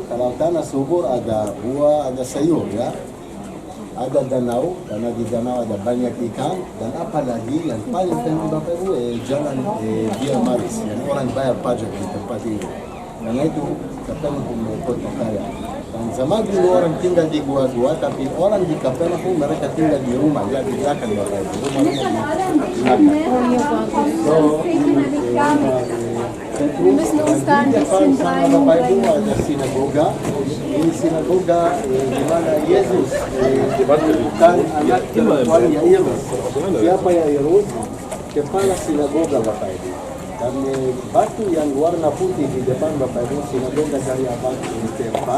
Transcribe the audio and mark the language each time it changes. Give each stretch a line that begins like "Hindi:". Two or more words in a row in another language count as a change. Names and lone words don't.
Indonesian: Kalau tanah subur ada buah, ada sayur, ya. Ada danau, karena di danau ada banyak ikan, dan apalagi yang paling penting Bapak Ibu, jalan Via Maris, yang orang bayar pajak di tempat ini. Karena itu Kapernaum kota kaya. Dan zaman dulu orang tinggal di gua-gua, tapi orang di Kapernaum mereka tinggal di rumah, ya, di belakang Bapak Ibu.
German: Wir müssen uns da ein bisschen
Indonesian: Bapak Ibu ada sinagoga. Ini sinagoga di mana Yesus bukan anak perempuan Yairus. Siapa Yairus? Kepala sinagoga, Bapak Ibu. Dan batu yang warna putih di depan Bapak Ibu, sinagoga dari abad ke-4.